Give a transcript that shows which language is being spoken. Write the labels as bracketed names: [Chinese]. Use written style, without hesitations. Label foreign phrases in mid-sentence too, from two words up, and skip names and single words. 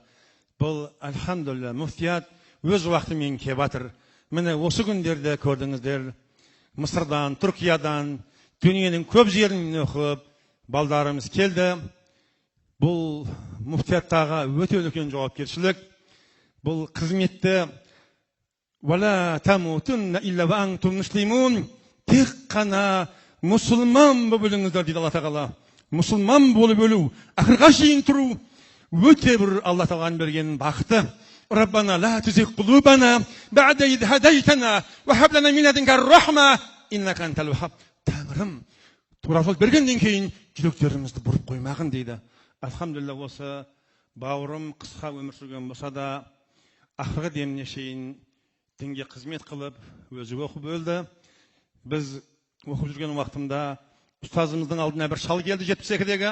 [Kazakh] Бұл, альхамдулилля, муфтият өз уақытымен кеп жатыр. Міне осы күндерде көрдіңіздер, Мысырдан, Түркиядан, дүниенің көп жерінен оқып, балдарымыз келді. Бұл муфтияттағы өте үлкен жауапкершілік. Бұл қызметті [Arabic] «ولا تموتن إلا وأنتم مسلمون» [Kazakh] тек қана мұсылман болып өліңіздер дейді Алла Тағала. Мұсылман болып өлу, ақырға шейін тұру өте бір Алла Тағаланың берген бақыты. [Arabic] ربنا لا تزغ قلوبنا بعد إذ هديتنا وهب لنا من لدنك رحمة إنك أنت الوهاب. [Kazakh] Тәңірім, тура жол бергеннен кейін жүректерімізді бұрып қоймағын дейді. Альхамдулилля, осы бауырым қысқа өмір сүрген болса да, ақырғы деміне шейін дінге қызмет қылып, өзі оқып өлді. Біз оқып жүрген уақытымда ұстазымыздың алдына бір шал келді 72-дегі.